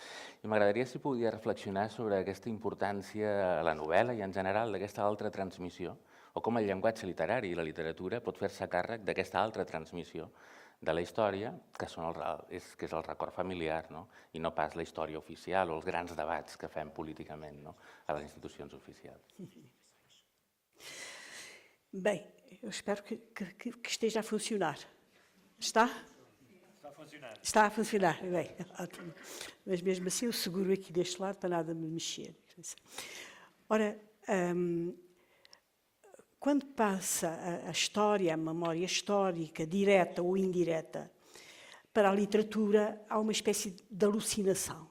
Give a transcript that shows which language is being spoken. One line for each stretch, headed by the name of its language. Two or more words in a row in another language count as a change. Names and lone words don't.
Catalan: I m'agradaria si podia reflexionar sobre aquesta importància a la novel·la i en general d'aquesta altra transmissió, o com el llenguatge literari i la literatura pot fer-se càrrec d'aquesta altra transmissió de la història, que és el record familiar, no? I no pas la història oficial o els grans debats que fem políticament, no? A les institucions oficials.
Portuguese: Bem, eu espero que esteja a funcionar. Está? Está a funcionar. Está a funcionar, bem, ótimo. Mas mesmo assim eu seguro aqui deste lado para nada me mexer. Ora, quando passa a história, a memória histórica, direta ou indireta, para a literatura há uma espécie de alucinação.